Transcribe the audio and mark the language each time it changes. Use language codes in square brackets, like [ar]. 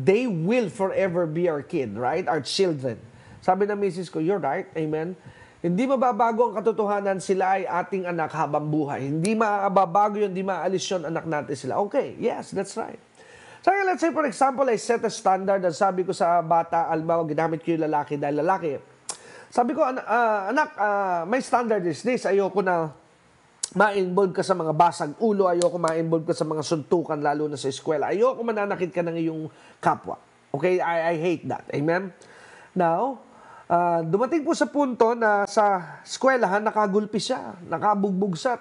[en] They will forever be our kid, right? Our children. [tl] Sabi ng misis ko, [en] you're right, amen. [tl] Hindi mababago ang katotohanan, sila ay ating anak habang buhay. Hindi mababago yun, hindi maalis yun, anak natin sila. [en] Okay, yes, that's right. So, let's say, for example, I set a standard [tl] at sabi ko sa bata, almaw, ginamit ko yung lalaki dahil lalaki. Sabi ko, anak, [en] my standard is this. [tl] Ayoko na ma-involve ka sa mga basag ulo. Ayoko ma-involve ka sa mga suntukan, lalo na sa eskwela. Ayoko mananakit ka ng iyong kapwa. Okay? [en] I hate that. [tl] Amen? Now, dumating po sa punto na sa eskwelahan, nakagulpi siya. Nakabugbog siya.